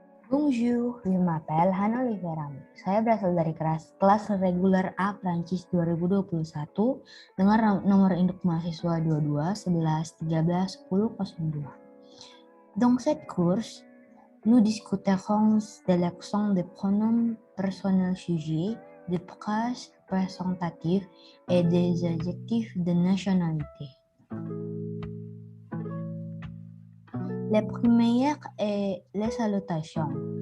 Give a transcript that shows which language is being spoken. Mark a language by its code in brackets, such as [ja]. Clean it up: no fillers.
[fr] Bonjour, je m'appelle Hana Oliveira. [id] Saya berasal dari kelas reguler A Prancis 2021 dengan nomor induk mahasiswa 22 11 13 10 02. [fr] Dans cette course, nous discuterons de l'accent des pronoms personnels sujets, des phrases présentatives et des adjectifs de nationalité. La première est les salutations.